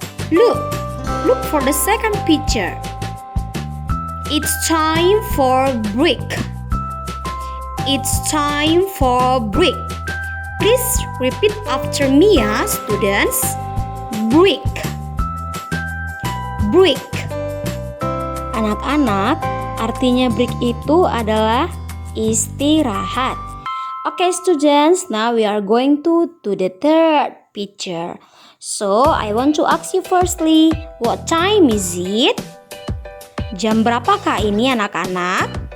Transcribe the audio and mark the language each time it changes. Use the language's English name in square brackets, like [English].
[English] Look for the second picture. It's time for break. It's time for break. Please repeat after me ya students. Break. Break. [Indonesian] Anak-anak, artinya break itu adalah istirahat. [English] Okay students, now we are going to the third picture. So, I want to ask you firstly, what time is it? [Indonesian] Jam berapakah ini anak-anak?